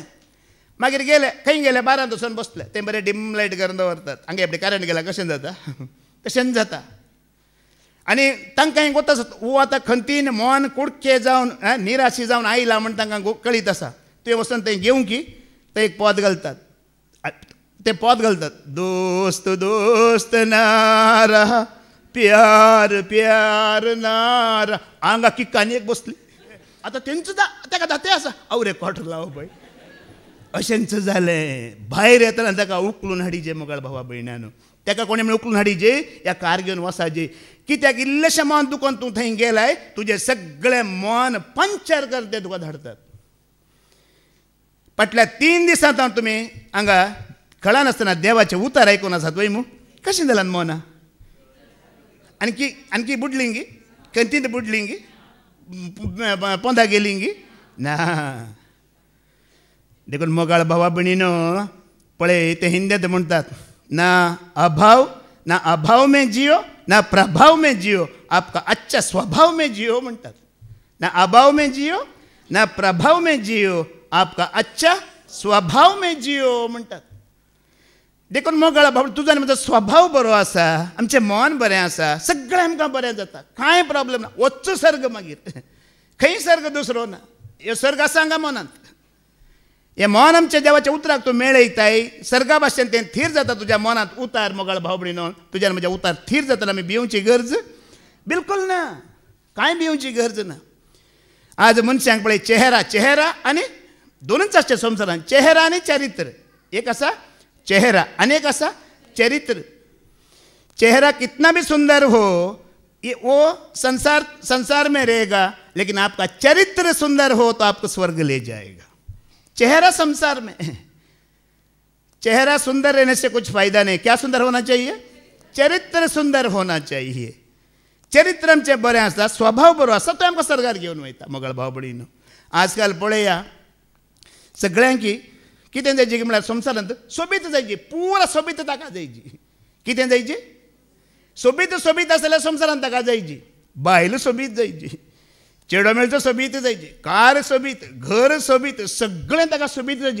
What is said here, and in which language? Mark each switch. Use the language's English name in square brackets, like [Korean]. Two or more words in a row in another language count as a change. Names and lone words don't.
[Konkani] मागीर गेले, खंय गेले, बारांत वचून बसले. ते बरें डिम लायट करून दवरतात. हांगा एपडे करंट गेला कशें जाता, तशेंच जाता. आनी तांकांय गोत आसा, वो आतां खंतीन मन कुडकें जावन निराशी जावन आयला म्हण तांकां कळीत आसा. ते वचून थंय घेवं की ते एक पोत घालतात. ते पोत घालतात, [Hindi] दोस्त दोस्त नारा प्यार प्यार नारा. [Konkani] हांगा किक्कांनी एक बसली. आतां तेंच ताका दाते आसा, आवरे कॉटर लाव पळय. अशेंच जालें. भायर येतना ताका उखलून हाडिजे मोगाळ भावा भयणानो. ताका कोणें म्हण उखलून हाडिजे, ह्या कार घेवन वसाजे. कित्याक इल्लेशें मन दुखोवन तूं थंय गेलाय, तुजें सगळें मन पंक्चर करते तुका धाडटात. फाटल्या 3 दिसांत तुमी हांगा कळनासतना देवाचें उतार आयकून आसात वय मू. कशें जालां मनां? आनकी बुडलीं गी, खंतींत बुडलीं गी, पोंदा गेलीं गी ना. देखून मोगाळ भावा भयणीनो पळय, ते हिंदींत म्हणटात, [Hindi] ना अभाव में जियो, ना प्रभाव में जियो, आपका अच्छा स्वभाव में जियो [Konkani] म्हणटात. [Hindi] ना अभाव में जियो, ना प्रभाव में जियो, आपका अच्छा स्वभाव में जियो म्हणटात. [Konkani] देखून मोगाळ भाव, तुजो आनी म्हजो स्वभाव बरो आसा, आमचें मन बरें आसा, सगळें आमकां बरें जाता, कांय प्रॉब्लेम ना. वच्चो सर्ग मागीर, खंय सर्ग दुसरो ना. ह्यो सर्ग आसा हांगा मनांत. हें मन आमच्या देवाच्या उतराक तूं मेळयताय, सर्गा भाशेन तें थीर जाता तुज्या मनांत उतार. मोगाळ भाव भयणीनो, तुज्यान म्हज्या उतार थीर जाताना आमी भिवची गरज बिलकुल ना, कांय भिवची गरज ना. आज मनशांक पळय, चेहरा आनी दोनूच आसचे संवसारांत, चेहरा आनी चरित्र. एक आसा चेहरा आनी एक आसा चरित्र. [Hindi] चेहरा कितना भी सुंदर हो, वो संसार में रहेगा, लेकिन आपका चरित्र सुंदर हो तो आपको स्वर्ग ले जाएगा. चेहरा संसार में, चेहरा सुंदर रहने से कुछ फायदा नहीं. क्या सुंदर होना चाहिए? चरित्र सुंदर होना चाहिए. [Konkani] चरित्र आमचें बरें आसता, स्वभाव बरो आसा, तो आमकां स्वर्गार घेवन वयता. मोगाळ भाव भयणीनो, आजकाल पळया सगळ्यांकी कितें जायची म्हळ्यार संवसारांत सोबीत जायची, पुरा सोबीत ताका जायची. कितें जायची? सोबीत आसा जाल्यार संवसारांत ताका जायची. बायल सोबीत जायची, चेडो मेळचो सोबीत जायची, कार सोबीत, घर सोबीत, सगळें ताका सोबीत जायची.